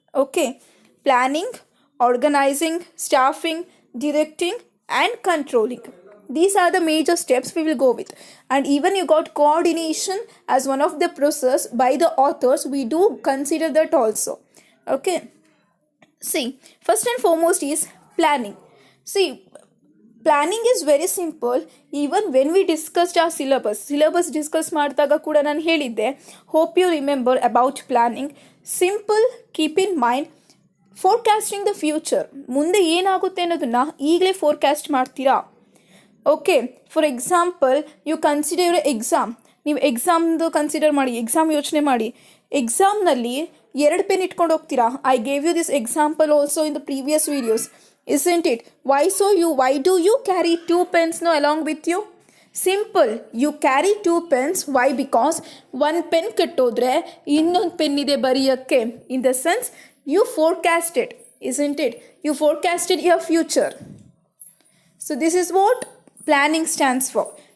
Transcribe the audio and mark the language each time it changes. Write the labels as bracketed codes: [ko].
[en] Okay, planning, organizing, staffing, directing, and controlling. These are the major steps we will go with. And even you got coordination as one of the process by the authors. We do consider that also. Okay. See, first and foremost is planning. See, planning is very simple. Even when we discussed ಆ syllabus discuss [kn] ಮಾಡಿದಾಗ ಕೂಡ ನಾನು ಹೇಳಿದ್ದೆ, [en] Hope you remember about planning. Simple, keep in mind forecasting the future. [kn] ಮುಂದೆ ಏನಾಗುತ್ತೆ ಅನ್ನೋದನ್ನು ಈಗಲೇ forecast ಮಾಡ್ತೀರಾ. [en] Okay, for example you consider exam. [kn] ನೀವು ಎಕ್ಸಾಮ್ದು ಕನ್ಸಿಡರ್ ಮಾಡಿ, ಎಕ್ಸಾಮ್ ಯೋಚನೆ ಮಾಡಿ. ಎಕ್ಸಾಮ್ನಲ್ಲಿ 2 ಪೆನ್ ಇಟ್ಕೊಂಡು ಹೋಗ್ತೀರಾ. [en] I gave you this example also in the previous videos. Isn't it? Why do you carry 2 pens now along with you? Simple. You carry 2 pens. Why? Because [kn] 1 pen kettodre innond pen ide bariyakke. [en] In the sense, you forecasted, isn't it? You forecasted your future. So this is what planning stands for.